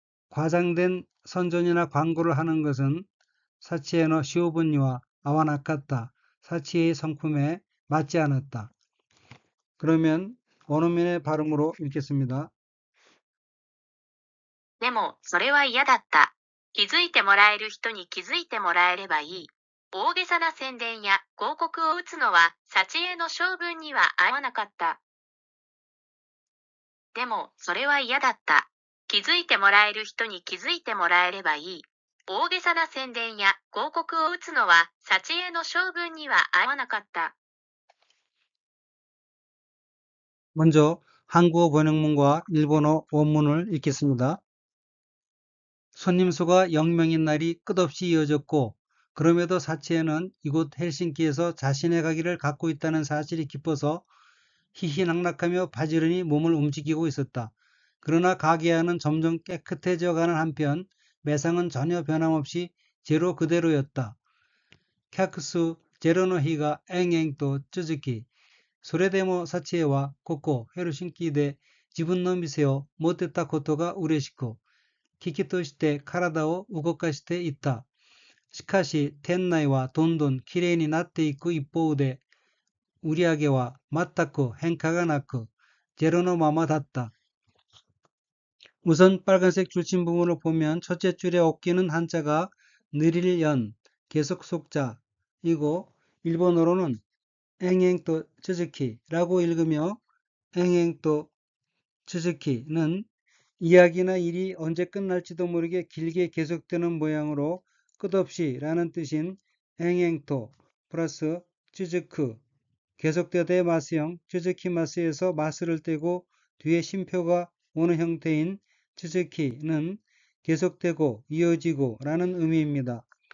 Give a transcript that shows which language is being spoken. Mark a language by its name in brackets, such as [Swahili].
[Korean] 과장된 선전이나 광고를 하는 것은 [Japanese] 사치에노 시오분니와 아와나카타. [Korean] 사치의 성품에 맞지 않았다. 그러면 원어민의 발음으로 읽겠습니다. [Japanese] でも、それは嫌だった。気づいてもらえる人に気づいてもらえればいい。大げさな宣伝や広告を打つのは、幸恵の性分には合わなかった。でも、それは嫌だった。気づいてもらえる人に気づいてもらえればいい。大げさな宣伝や広告を打つのは、幸恵の性分には合わなかった。 [Korean] 먼저 한국어 번역문과 일본어 원문을 읽겠습니다. 손님 수가 0명인 날이 끝없이 이어졌고 그럼에도 사치에는 이곳 헬싱키에서 자신의 가게를 갖고 있다는 사실이 기뻐서 희희낙낙하며 바지런히 몸을 움직이고 있었다. 그러나 가게 안은 점점 깨끗해져가는 한편 매상은 전혀 변함없이 제로 그대로였다. [Japanese] 캬크스 제로노히가 앵앵と 쯔즈키 それでも幸恵はここヘルシンキで自分の店を持ってたことが嬉しく、危機として体を動かしていった。しかし店内はどんどんきれいになっていく一方で、売り上げは全く変化がなく、ゼロのままだった。 [Korean] 우선 빨간색 줄침 부분을 보면 첫째 줄의 어깨는 한자가 느릴 연, 계속 속자이고 일본어로는 앵앵또 쯔즈키라고 읽으며 앵앵또 쯔즈키는 이야기나 일이 언제 끝날지도 모르게 길게 계속되는 모양으로 끝없이 라는 뜻인 앵앵토 플러스 쯔즈크 계속되다의 마스형 쯔즈키 마스에서 마스를 떼고 뒤에 쉼표가 오는 형태인 쯔즈키는 계속되고 이어지고 라는 의미입니다.